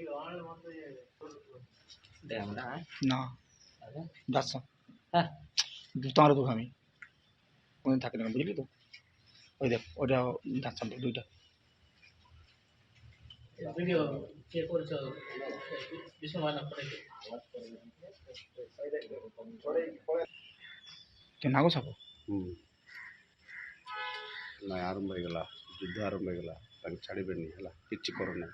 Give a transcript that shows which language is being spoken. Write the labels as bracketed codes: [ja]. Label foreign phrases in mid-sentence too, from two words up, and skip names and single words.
[bn] না যাচ্ছ তোমার তো আমি কোনদিন থাকি না বুঝলি তো ওই দেখ ওটা যাচ্ছ দুইটা নাগ সাপ [or] ନାଇଁ ଆରମ୍ଭ ହେଇଗଲା ଯୁଦ୍ଧ ଆରମ୍ଭ ହେଇଗଲା ତାଙ୍କୁ ଛାଡ଼ିବେନି ହେଲା କିଛି କରୁନାହିଁ।